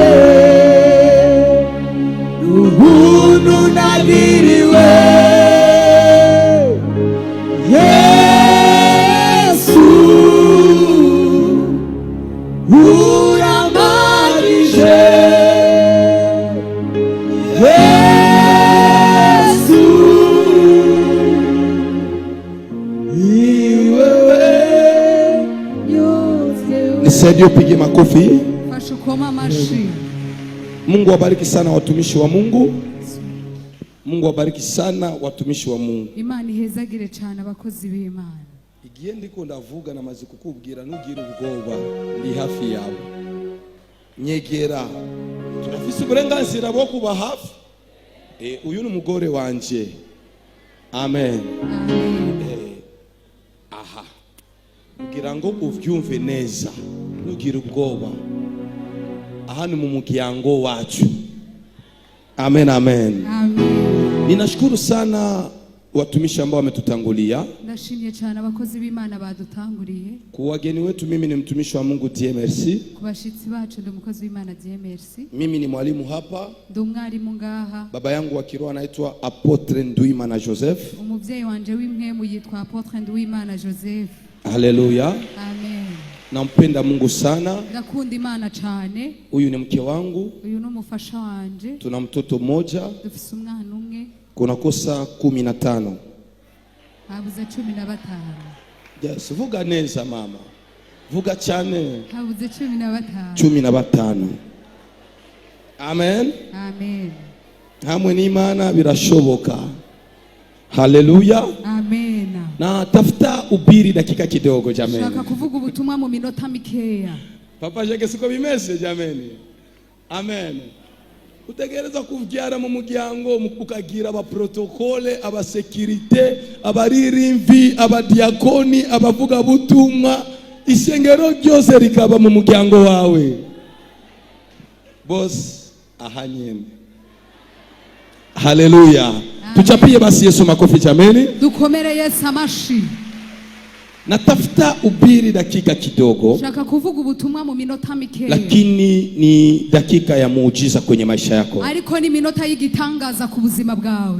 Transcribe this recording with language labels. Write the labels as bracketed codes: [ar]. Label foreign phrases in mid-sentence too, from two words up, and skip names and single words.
[rn] ubuntu nagiriwe Yesu uramarije, Yesu iwewe yote. [sw] Nisaidie upige makofi. [rn] Fashukoma mashi. [sw] Mungu wabariki sana watumishi wa Mungu. Mungu wabariki sana watumishi wa Mungu. [rn] Imana ihezagire cyane abakozi b'Imana. Igihe ndiko ndavuga namaze kukubwira ntugire ubwoba, ndi hafi yawe. Nyegera. Turafise uburenganzira bwo kuba hafi. Uyu ni umugore wanje. Amen. Aha. Kugira ngo uvyumve neza, ntugire ubwoba. Aha ni mu muryango wacu. Amen, amen. Amen. [sw] Ninashukuru sana watumishi ambao wametutangulia. [rn] Ndashimye cyane abakozi b'Imana badutanguriye. [sw] Kwa wageni wetu, mimi ni mtumishi wa Mungu Dieu merci. [rn] Kubashitsi bacu ndi umukozi w'Imana Dieu merci. [sw] Mimi ni mwalimu hapa. [rn] Ndi umwarimu ngaha. [sw] Baba yangu wa kiroho anaitwa Apotre Nduwimana Joseph. [rn] Umuvyeyi wanje w'impwemu yitwa Apotre Nduwimana Joseph. Haleluya. Amen. [sw] Nampenda Mungu sana. [rn] Ndakunda Imana cyane. [sw] Huyu ni mke wangu. [rn] Uyu ni umufasha wanje. [sw] Tuna mtoto mmoja. [rn] Dufise umwana umwe. [sw] Kuna kosa 15. [rn] Habuze 15. Yes, vuga neza mama. Vuga cyane. Habuze 15. 15. Amen. Amen. Hamwe n'Imana birashoboka. Haleluya. Amen. [sw] Na tafuta ubiri dakika kidogo jameni. [rn] Shaka kuvuga ubutumwa mu minota mikeya. Papa Jake siko bimeze jameni. Amen. Utegereza kuvyara mu muryango ukagira aba protocole, aba securite, abaririmvi, abadiakoni, abavuga butumwa, isengero ryose rikaba mu muryango wawe. Boss ahanyene. Haleluya. [sw] Tuchapie basi Yesu makofi jameni. [rn] Dukomere Yesu amashi. [sw] Natafuta ubiri dakika kidogo, [rn] shaka kuvuga ubutumwa mu minota mike, [sw] lakini ni dakika ya muujiza kwenye maisha yako. [rn] Ariko ni minota y'igitangaza ku buzima bwawe.